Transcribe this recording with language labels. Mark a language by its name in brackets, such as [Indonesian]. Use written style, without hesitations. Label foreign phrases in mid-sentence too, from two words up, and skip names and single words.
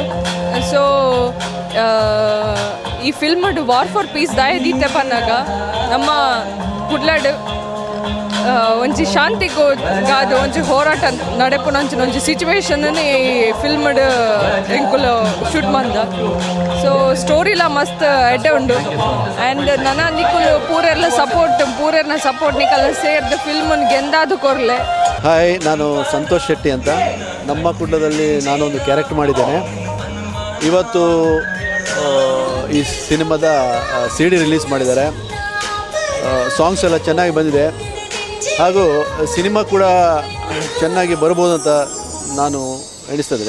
[Tulu] ಸೊ ಈ ಫಿಲ್ಮ್ ವಾರ್ ಫಾರ್ ಪೀಸ್ ದಾಯದೀತೆ ಪನ್ನಾಗ ನಮ್ಮ ಕುಡ್ಲಾಡು ಒಂಜಿ ಶಾಂತಿಗಾದ ಒಂಜಿ ಹೋರಾಟ ನಡೆಪುನಂಚಿನ ಒಂಜಿ ಸಿಚುವೇಶನ್ ಈ ಫಿಲ್ಮ್ಡ್ ಎಂಕುಲು ಶೂಟ್ ಮಂದ. ಸೊ ಸ್ಟೋರಿಲ ಮಸ್ತ್ ಎಡ್ಡೆ ಉಂಡು ಆ್ಯಂಡ್ ನನ್ನ ನಿಕ್ಕುಲು ಪೂರೆರ್ನ ಸಪೋರ್ಟ್ ನಿಕ್ಕಲ್ಲ ಸೇರ್ದು ಫಿಲ್ಮನ್ ಗೆಂದಾದು ಕೊರ್ಲೆ. [Kannada] ಹಾಯ್, ನಾನು ಸಂತೋಷ್ ಶೆಟ್ಟಿ ಅಂತ ನಮ್ಮ ಕುಡ್ಲದಲ್ಲಿ ನಾನೊಂದು ಕ್ಯಾರೆಕ್ಟರ್ ಮಾಡಿದ್ದೇನೆ. ಇವತ್ತು ಈ ಸಿನಿಮಾದ CD ರಿಲೀಸ್ ಮಾಡಿದ್ದಾರೆ. ಸಾಂಗ್ಸ್ ಎಲ್ಲ ಚೆನ್ನಾಗಿ ಬಂದಿದೆ ಹಾಗೂ ಸಿನಿಮಾ ಕೂಡ ಚೆನ್ನಾಗಿ ಬರ್ಬೋದು ಅಂತ ನಾನು ಎಣಿಸ್ತೇನೆ.